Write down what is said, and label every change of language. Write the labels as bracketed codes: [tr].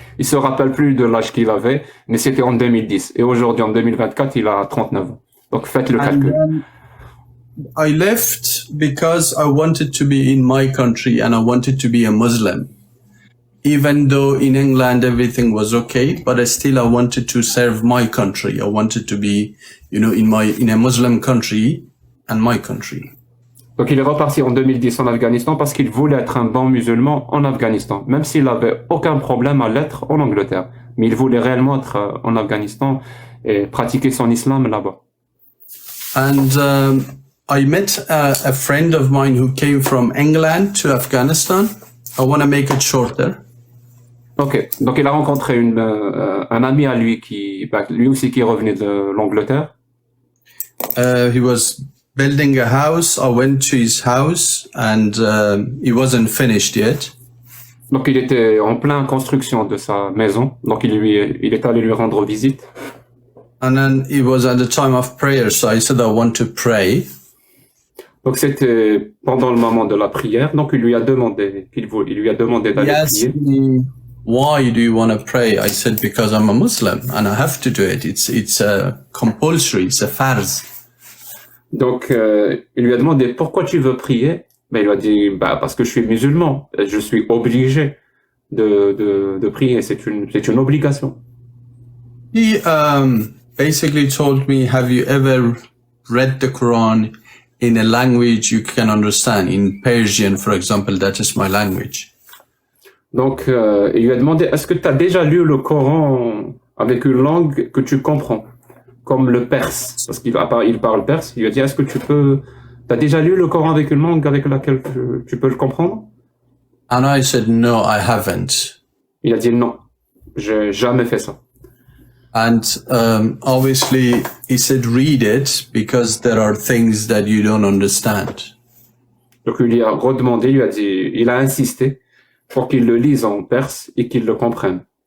[fr] Il se rappelle plus de l'âge qu'il avait, mais c'était en 2010. Et aujourd'hui, en 2024, il a 39 ans. Donc faites le calcul. [en] I left because I wanted to be in my country and I wanted to be a Muslim. Even though in England everything was okay, but I wanted to serve my country. I wanted to be, in a Muslim country and my country. [fr] Donc il est reparti en 2010 en Afghanistan parce qu'il voulait être un bon musulman en Afghanistan, même s'il n'avait aucun problème à l'être en Angleterre. Mais il voulait réellement être en Afghanistan et pratiquer son islam là-bas. [en] And I met a friend of mine who came from England to Afghanistan. I want to make it shorter. [fr] Ok, donc il a rencontré un ami à lui lui aussi qui revenait de l'Angleterre. [en] He was building a house. I went to his house and he wasn't finished yet. [fr] Donc il était en pleine construction de sa maison, donc il est allé lui rendre visite. [en] And then it was at the time of prayer, so I said I want to pray. [fr] Donc c'était pendant le moment de la prière, donc il lui a demandé d'aller prier. [en] Why do you want to pray? I said, because I'm a Muslim and I have to do it. It's compulsory. It's a farz. [fr] Donc, il lui a demandé pourquoi tu veux prier. Ben, il lui a dit, parce que je suis musulman. Je suis obligé de prier. C'est une obligation. [en] He basically told me, have you ever read the Quran in a language you can understand? In Persian, for example, that is my language. [fr] Donc, il lui a demandé, est-ce que tu as déjà lu le Coran avec une langue que tu comprends, comme le perse, parce qu'il parle perse. Il lui a dit, est-ce que tu as déjà lu le Coran avec une langue avec laquelle tu peux le comprendre? [en] And I said, no, I haven't. [fr] Il a dit, non, j'ai jamais fait ça. [en] And obviously, he said, read it because there are things that you don't understand. [fr] Donc, il lui a redemandé, il a insisté pour qu'il le lise en perse et qu'il le comprenne.